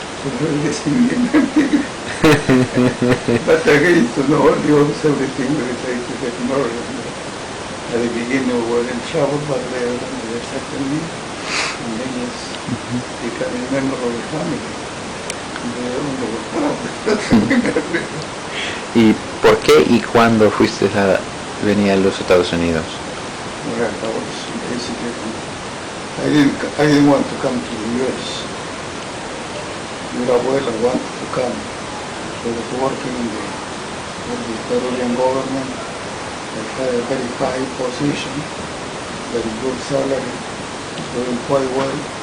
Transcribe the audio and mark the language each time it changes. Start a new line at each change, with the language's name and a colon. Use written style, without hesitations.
English: So very discriminating. But again, to know almost everything related to get married. At the beginning we were in trouble, but they accepted me. And then just became a member of the family. And they were proud.
Spanish: ¿Y por qué y cuándo fuiste a venir a los Estados Unidos?
English: Well, that was basically, I didn't want to come to the U.S. Your abuela wanted to come. She was working for the Peruvian government. I had a very high position, very good salary, doing quite well.